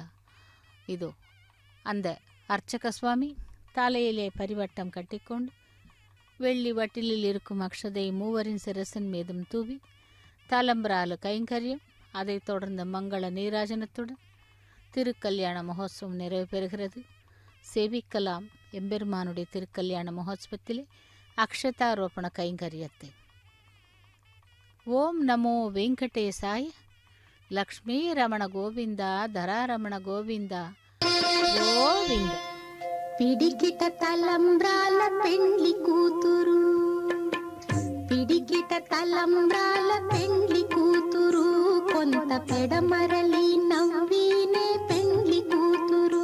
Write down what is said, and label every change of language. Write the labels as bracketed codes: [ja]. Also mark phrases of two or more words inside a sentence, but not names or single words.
[ta] இதோ அந்த அர்ச்சக சுவாமி தலையிலே பரிவட்டம் கட்டிக்கொண்டு வெள்ளி வட்டிலில் இருக்கும் அக்ஷதை மூவரின் சிரசின் மீதும் தூவி தலம்பரால கைங்கரியம், அதைத் தொடர்ந்து மங்கள நீராஜனத்துடன் திருக்கல்யாண மகோத்சவம் நிறைவு பெறுகிறது. சேவிக்கலாம் எம்பெருமானுடைய திருக்கல்யாண மகோத்சவத்திலே அக்ஷதாரோபண கைங்கரியத்தை. [sa] ॐ नमो वेङ्कटेशाय. [ta] லக்ஷ்மீ ரமண கோவிந்தா தராரமண கோவிந்தா గోవింద. [te] పిడికిట తలంబ్రాల పెండ్లి కూతురు, పిడికిట తలంబ్రాల పెండ్లి కూతురు, కొంత పెడమరలి నవ్వినే పెండ్లి కూతురు.